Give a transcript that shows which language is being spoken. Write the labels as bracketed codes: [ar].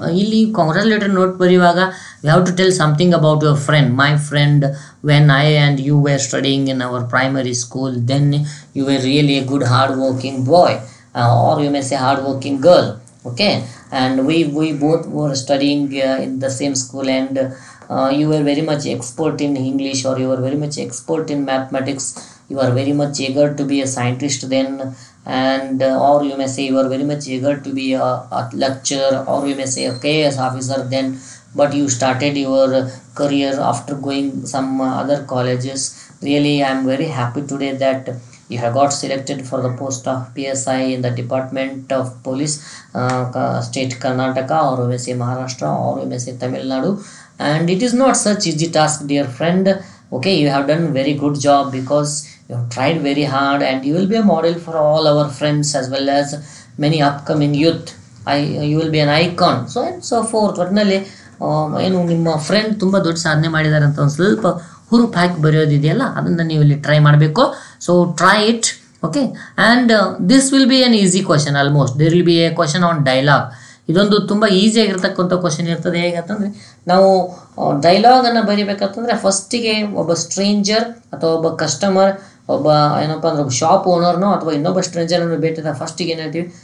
[kn] ಇಲ್ಲಿ ಕಾಂಗ್ರಾಚುಲೇಟರಿ ನೋಟ್ ಬರೆಯುವಾಗ [en] You have to tell something about your friend. My friend, when I and you were studying in our primary school, then you were really a good hard working boy, or you may say hard working girl. Okay, and we both were studying in the same school, and you were very much expert in English, or you were very much expert in mathematics. You are very much eager to be a scientist then, and or you may say you are very much eager to be a lecturer, or you may say a KS officer then, but you started your career after going some other colleges. Really, I am very happy today that you have got selected for the post of PSI in the Department of Police, State Karnataka, or you may say Maharashtra, or you may say Tamil Nadu. And it is not such easy task, dear friend. Okay, you have done very good job, because you have tried very hard, and you will be a model for all our friends as well as many upcoming youth. You will be an icon, so and so forth. [kn] ಒಟ್ಟಿನಲ್ಲಿ ಏನು ನಿಮ್ಮ friend ತುಂಬ ದೊಡ್ಡ ಸಾಧನೆ ಮಾಡಿದ್ದಾರೆ ಅಂತ ಒಂದು ಸ್ವಲ್ಪ ಹುರುಪು ಹಾಕಿ ಬರೆಯೋದಿದೆಯಲ್ಲ, ಅದನ್ನು ನೀವು ಇಲ್ಲಿ ಟ್ರೈ ಮಾಡಬೇಕು. [en] So try it. Okay, and this will be an easy question. Almost there will be a question on dialogue. [kn] ಇದೊಂದು ತುಂಬ ಈಸಿಯಾಗಿರ್ತಕ್ಕಂಥ ಕ್ವಶನ್ ಇರ್ತದೆ. ಹೇಗಂತಂದರೆ, ನಾವು ಡೈಲಾಗನ್ನು ಬರಿಬೇಕಂತಂದರೆ ಫಸ್ಟಿಗೆ ಒಬ್ಬ ಸ್ಟ್ರೇಂಜರ್ ಅಥವಾ ಒಬ್ಬ ಕಸ್ಟಮರ್, ಒಬ್ಬ ಏನಪ್ಪ ಅಂದ್ರೆ ಒಬ್ಬ ಶಾಪ್ ಓನರ್ನೋ ಅಥವಾ ಇನ್ನೊಬ್ಬ ಸ್ಟ್ರೇಂಜರನ್ನು ಭೇಟಿದ ಫಸ್ಟಿಗೆ ಏನು ಹೇಳ್ತೀವಿ?